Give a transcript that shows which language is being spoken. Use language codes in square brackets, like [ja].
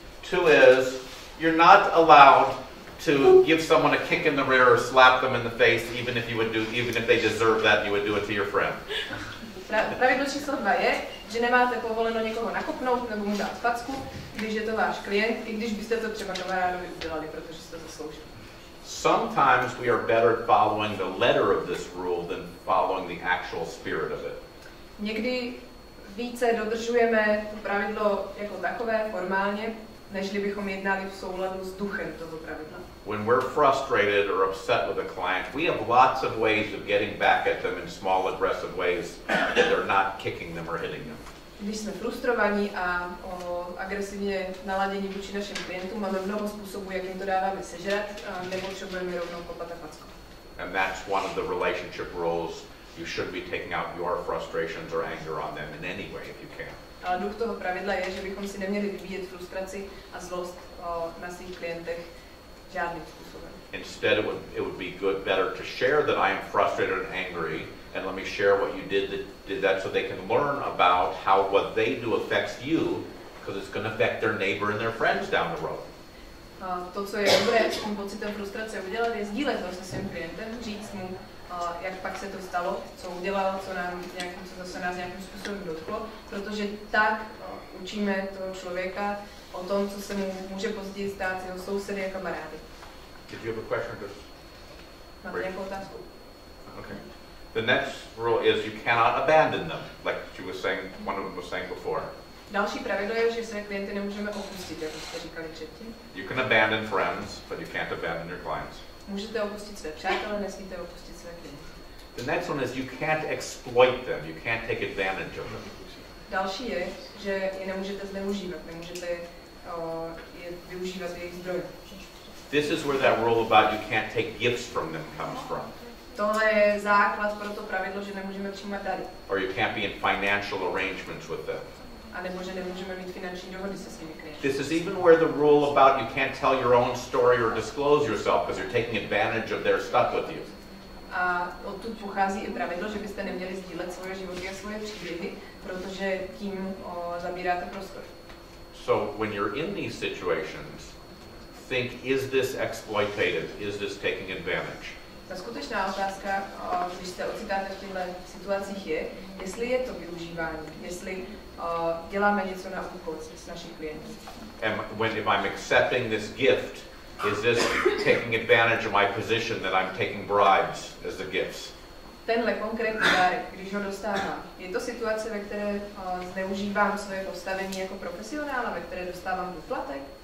[en] Two is, you're not allowed to give someone a kick in the rear or slap them in the face, even if they deserve that, you would do it to your friend. [cs] Pravidlo číslo 2 je, že nemáte povoleno někoho nakopnout nebo mu dát facku, když je to váš klient, i když byste to třeba kamarádovi udělali, protože si to zaslouží. [en] Sometimes we are better at following the letter of this rule than following the actual spirit of it. [cs] Někdy více dodržujeme to pravidlo jako takové formálně, nežli bychom jednali v souladu s duchem toho pravidla. [en] When we're frustrated or upset with a client, we have lots of ways of getting back at them in small aggressive ways that they're not kicking them or hitting them. [cs] Když jsme frustrovaní a agresivně naladění vůči našim klientům, máme mnoho způsobů, jak jim to dáváme sežrat, a nepotřebujeme rovnou kopat a facku. [en] And that's one of the relationship rules. You should be taking out your frustrations or anger on them in any way if you can. [cs] Ale duch toho pravidla je, že bychom si neměli vyvíjet frustraci a zlost na svých klientech žádným způsobem. [en] Instead, it would be better to share that I am frustrated and angry, and let me share what you did that so they can learn about how what they do affects you, because it's going to affect their neighbor and their friends down the road. [cs] To, co je dobré s tím pocitem frustrace udělat, je sdílet to se svým klientem, říct mu, jak pak se to stalo, co udělal, co zase nás nějakým způsobem dotklo, protože tak učíme toho člověka o tom, co se mu může později stát s jeho sousedy a kamarády. [en] Did you have a question? [cs] Máte nějakou otázku? [en] Okay. The next rule is you cannot abandon them, like she was saying, one of them was saying before. [cs] Další pravidlo je, že své klienty nemůžeme opustit, jak jste říkali předtím. [en] You can abandon friends, but you can't abandon your clients. [cs] Můžete opustit své přátele, nesmíte opustit své klienty. [en] The next one is you can't exploit them, you can't take advantage of them. [cs] Další je, že je nemůžete zneužívat, nemůžete je využívat jejich zdroje. [en] This is where that rule about you can't take gifts from them comes from. [cs] Tohle je základ pro to pravidlo, že nemůžeme přijímat dary. [en] Or you can't be in financial arrangements with them. [cs] A nebo že nemůžeme mít finanční dohody se svými klienty. [en] This is even where the rule about you can't tell your own story or disclose yourself because you're taking advantage of their stuff with you. [cs] A odtud pochází i pravidlo, že byste neměli sdílet svoje životy a svoje příběhy, protože tím zabíráte prostor. [en] So when you're in these situations, think, is this exploitative? Is this taking advantage? [cs] Ta skutečná otázka, když se ocitáte v těchto situacích, je, jestli je to využívání, jestli děláme něco na úkor s našich klientů. [en] And if I'm accepting this gift, is this taking advantage of my position that I'm taking bribes as the gifts? [cs] Tenhle konkrétní dárek, když ho dostávám, je to situace, ve které zneužívám své postavení jako profesionál a ve které dostávám úplatek?